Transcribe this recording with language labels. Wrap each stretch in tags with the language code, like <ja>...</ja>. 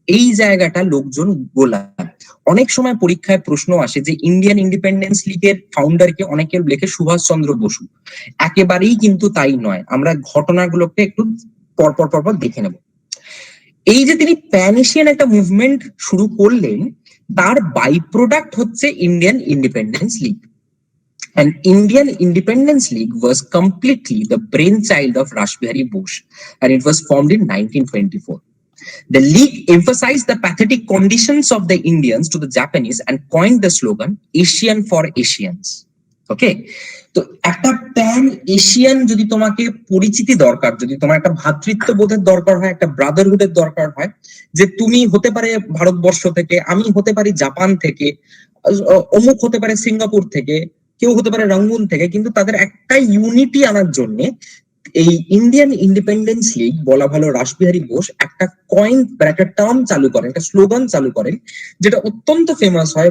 <bn>এই জায়গাটা লোকজন গোলায়। অনেক সময় পরীক্ষায় প্রশ্ন আসে যে ইন্ডিয়ান ইন্ডিপেন্ডেন্স লীগের ফাউন্ডারকে অনেকে লেখে সুভাষচন্দ্র বসু, একেবারেই কিন্তু তাই নয়। আমরা ঘটনাগুলোকে একটু পরপর দেখে নেব। এই যে তিনি প্যান এশিয়ান একটা মুভমেন্ট শুরু করলেন, তার বাই প্রোডাক্ট হচ্ছে Indian independence League.</bn> <en>And Indian Independence League was completely the brainchild of Rashbihari Bose, and it was formed in 1924. The league emphasized the pathetic conditions of the Indians to the Japanese and coined the slogan Asian for Asians.</en> <bn>Okay, তো একটা pan Asian যদি তোমাকে পরিচিতি দরকার, যদি তোমার একটা ভ্রাতৃত্ববোধের দরকার হয়, একটা ব্রাদারহুডের দরকার হয়, যে তুমি হতে পারে ভারতবর্ষ থেকে, আমি হতে পারি জাপান থেকে, অমুক হতে পারে সিঙ্গাপুর থেকে, কেউ হতে পারে রঙ্গুন থেকে, কিন্তু তাদের একটা ইউনিটি আনার জন্য এই ইন্ডিয়ান ইন্ডিপেন্ডেন্স লীগ, বলা ভালো রাসবিহারী বোস একটা কয়েন একটা টার্ম চালু করেন, একটা স্লোগান চালু করেন, যেটা অত্যন্ত ফেমাস হয়।</bn>